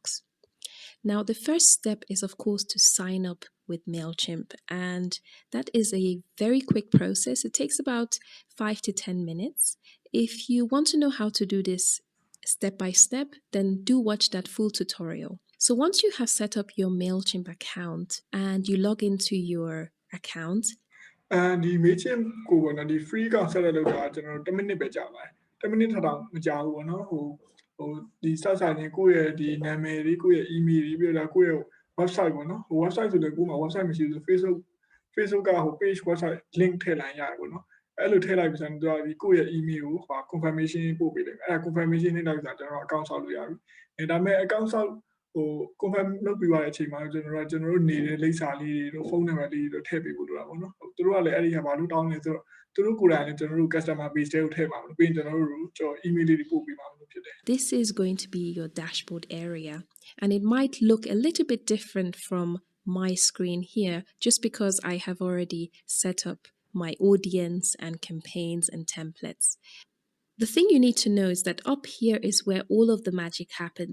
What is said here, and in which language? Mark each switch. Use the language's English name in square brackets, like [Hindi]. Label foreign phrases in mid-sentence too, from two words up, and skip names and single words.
[English] Now, the first step is, of course, to sign up with Mailchimp, and that is a very quick process. It takes about 5 to 10 minutes. If you want to know how to do this step by step, then do watch that full tutorial. So once you have set up your Mailchimp account and you log into your account, [Burmese] ဒီ Mailchimp ကိုပေါ့နော်ဒီ [English] free account [Burmese] ဆက်လက်လုပ်တာကျွန်တော်တို့10မိနစ်ပဲကြာပါတယ်10မိနစ်ထက်တော့မကြာဘူးပေါ့နော်ဟိုဒီစစချင်းကိုယ့်ရဲ့ဒီနာမည် လေးကိုယ့်ရဲ့ email လေးပြီးတော့ကိုယ့်ရဲ့ website ပေါ့နော်ဟို website ဆိုလည်းကိုယ်မှာ website မရှိဘူးဆို Facebook ကဟို [English] page website link [Burmese] ထည့်လိုက်ရတယ်ပေါ့နော်အဲ့လိုထည့်လိုက်ပြီးဆိုတော့ဒီကိုယ့်ရဲ့ email ကိုဟို confirmation ပို့ပေးလိုက်အဲ့ဒါ confirmation နဲ့တော့ကျွန်တော် account ဆောက်လို့ရပြီဒါပေမဲ့ account ဆောက်ဟို confirm လုပ်ပြီးသွားတဲ့အချိန်မှာကျွန်တော်တို့နေတဲ့လိပ်စာလေးတွေတို့ဖုန်းနံပါတ်လေးတွေတို့ထည့်ပေးဖို့လိုတာပေါ့နော်သူတို့ကလည်းအဲ့ဒီဟာဘာလို့တောင်းလဲဆိုတော့သူတို့ကိုယ်တိုင်လည်းကျွန်တော်တို့ [English] customer base [Burmese] တွေကိုထည့်ပါမလို့ပြီးရင်ကျွန်တော်တို့ email လေးတွေပို့ပေးပါမလို့ဖြစ်တယ် [English] This is going to be your dashboard area, and it might look a little bit different from my screen here just because I have already set up my audience and campaigns and templates. The thing you need to know is that up here is where all of the magic happens.